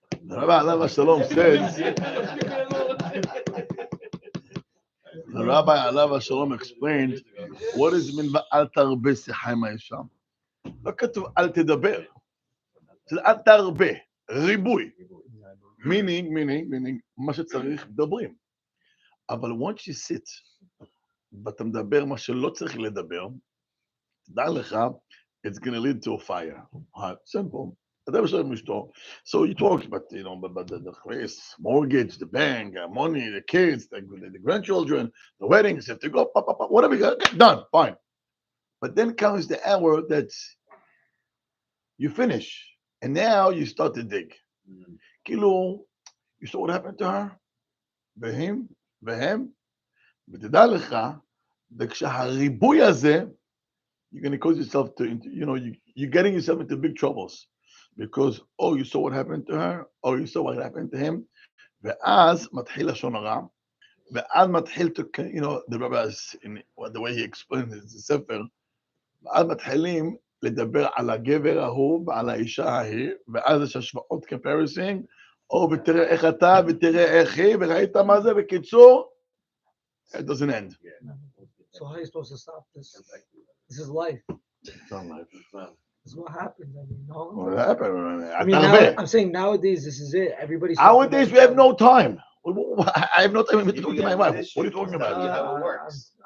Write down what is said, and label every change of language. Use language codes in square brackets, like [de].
[en] הרב עליו השלום says, the Rabbi עליו השלום explained, what does it mean [he] אל תרבה שיחה עם האישה? לא כתוב אל תדבר, זה אל תרבה, ריבוי. [en] meaning, [he] מה שצריך מדברים. [en] אבל once you sit, [he] ואתה מדבר מה שלא צריך לדבר, תדע לך, [en] it's going to lead to a fire. Simple. So you talk about, about the mortgage, the bank, money, the kids, the grandchildren, the weddings, have to go, whatever you got, done, fine. But then comes the hour that you finish, and now you start to dig. Kilo, you saw what happened to her? Behem, [he] ותדע לך, וכשהריבוי הזה, [en] you're going to cause yourself to, you're getting yourself into big troubles. Because, you saw what happened to her, you saw what happened to him, [he] ואז מתחיל לשון הרע, ואז מתחיל [en] to, the rabbis, the way he explained it, [he] the ספר, ואז מתחילים לדבר על הגבר ההוא ועל האישה ההיא, ואז יש השוואות comparison, ותראה איך אתה, ותראה איך היא, וראית מה זה, בקיצור, [en] it doesn't end. So how are you supposed to stop this? This is life. It's not life. This is what happens. No. What happened? I'm saying nowadays, this is it. Everybody's. Nowadays, we have no time. I have no time to talk to my wife. What are you talking about? How it works.